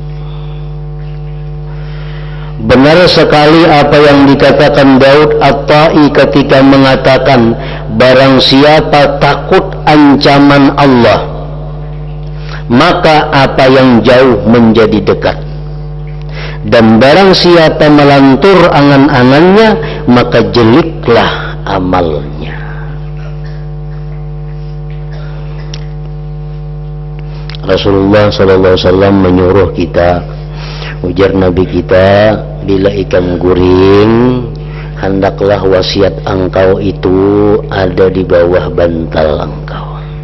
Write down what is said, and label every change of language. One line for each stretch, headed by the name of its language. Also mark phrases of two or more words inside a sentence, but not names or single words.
Indonesian: Benar sekali apa yang dikatakan Daud At-Tai ketika mengatakan, barang siapa takut ancaman Allah, maka apa yang jauh menjadi dekat. Dan barang siapa melantur angan-angannya, maka jeliklah amalnya.
Banjar: Rasulullah SAW menyuruh kita, ujar Nabi kita, bila ikan guring, hendaklah wasiat engkau itu ada di bawah bantal engkau.